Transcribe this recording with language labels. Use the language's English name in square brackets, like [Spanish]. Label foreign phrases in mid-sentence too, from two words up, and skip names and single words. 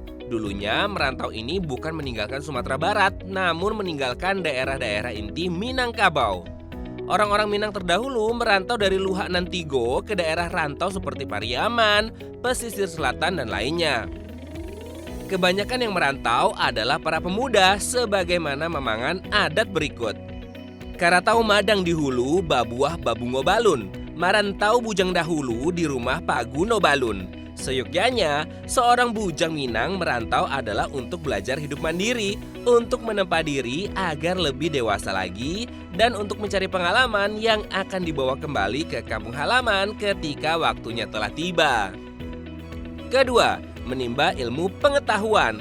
[Indonesian] Dulunya merantau ini bukan meninggalkan Sumatera Barat, namun meninggalkan daerah-daerah inti Minangkabau. Orang-orang Minang terdahulu merantau dari Luhak Nantigo ke daerah rantau seperti Pariaman, pesisir selatan, dan lainnya. Kebanyakan yang merantau adalah para pemuda sebagaimana memangan adat berikut. [Minangkabau] Karatau madang di hulu, babuah babungo balun. Marantau bujang dahulu di rumah Paguno balun. [Indonesian] Seyogyanya, seorang bujang Minang merantau adalah untuk belajar hidup mandiri, untuk menempa diri agar lebih dewasa lagi, dan untuk mencari pengalaman yang akan dibawa kembali ke kampung halaman ketika waktunya telah tiba. Kedua, menimba ilmu pengetahuan.